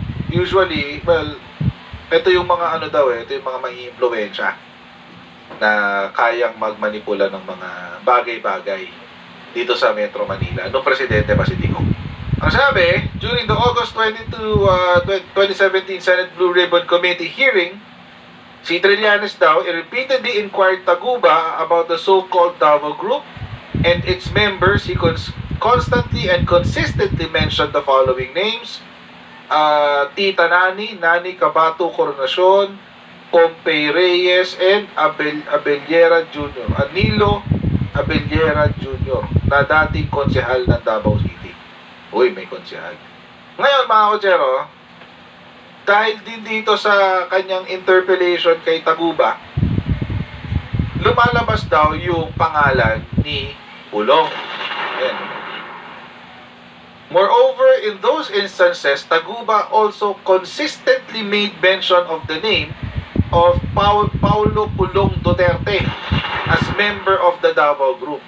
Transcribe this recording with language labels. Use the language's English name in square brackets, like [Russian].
[Filipino] Usually, ito yung mga ito yung mga mai-impluwensya na kayang magmanipula ng mga bagay-bagay dito sa Metro Manila, nung presidente pa si Digong. Ang sabi, [English] during the August 22, 2017 Senate Blue Ribbon Committee hearing, si Trillanes daw repeatedly inquired Taguba about the so-called Davao Group and its members. He constantly and consistently mentioned the following names: Tita Nani, Nani Cabato Coronacion, Pompey Reyes, and Abellera Jr. [Filipino] Anilo Abellera Jr. na dating konsehal ng Davao City. Uy, may konsehal. Ngayon mga kotsero, dahil din dito sa kanyang interpellation kay Taguba, lumalabas daw yung pangalan ni Pulong. Ayan. [English] Moreover, in those instances, Taguba also consistently made mention of the name of Paulo Pulong Duterte as member of the Davao Group.